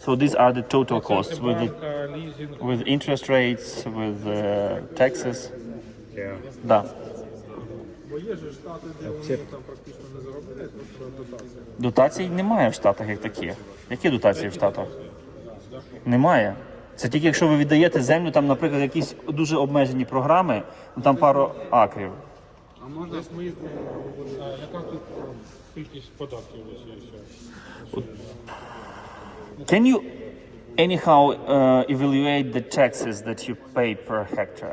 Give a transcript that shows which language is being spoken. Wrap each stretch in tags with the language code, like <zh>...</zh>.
<en>So these are the total costs with</en> <uk>Банка, лізинг.</uk> <en>with interest rates, with taxes. Yeah. Да.</en> <uk>Бо є ж штати, де вони там практично не заробляють, просто дотація. Дотацій немає в Штатах як таких. Які дотації в Штатах? Немає. Це тільки якщо ви віддаєте землю, там, наприклад, якісь дуже обмежені програми, ну там пару акрів. А можна яка тут кількість податків ось і все?</uk> <en>Can you anyhow evaluate the taxes that you pay per hectare?</en>